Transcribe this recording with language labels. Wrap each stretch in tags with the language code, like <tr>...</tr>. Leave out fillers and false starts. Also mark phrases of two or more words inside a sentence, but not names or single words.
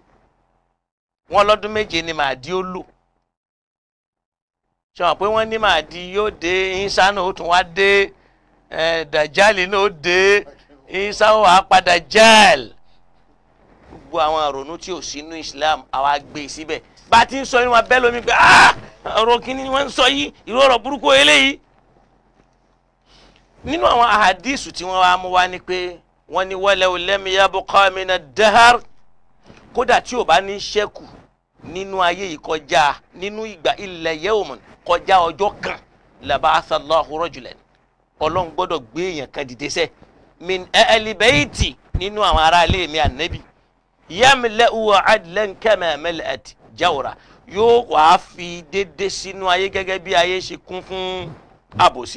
<yo>Wọ́n lọ́dún méje ni Mahdi ó lò. Ṣé wọ́n pé wọ́n ní Mahdi yóò dé, Isa náà ó tún wá dé, Dajjal náà ó dé, Isa ó wá padà Dajjal. Gbogbo àwọn àrònú tí ò sínú Islam àwa gbé síbẹ̀. Bá ti ń sọ inú wa bẹ́ẹ̀ lómi pé ọ̀rọ̀ kìíní ni wọ́n ń sọ yìí, ìró ọ̀rọ̀ burúkú eléyìí. Nínú àwọn ahadisu tí wọ́n wá mú wá ní pé wọ́n ní</yo> <ar>ولو لم يبق من الدهر,</ar> <yo>kódà tí ò bá ní ṣẹ́kù nínú ayé yìí kọjá nínú ìgbà</yo> <ar>إلا يوم</ar> <yo>kọjá ọjọ́ kan</yo> <ar>لبعث الله رجلا.</ar> <yo>Ọlọ́run gbọ́dọ̀ gbé èèyàn kan dìde sẹ́</yo> <ar>من أهل بيتي</ar> <yo>nínú àwọn ará ilé mi ànábì</yo> <ar>يملأ عدلا كما ملئت جورا,</ar> <yo>yóò wá fi dédé sínú ayé gẹ́gẹ́ bí ayé ṣe kún fún àbòsí.</yo>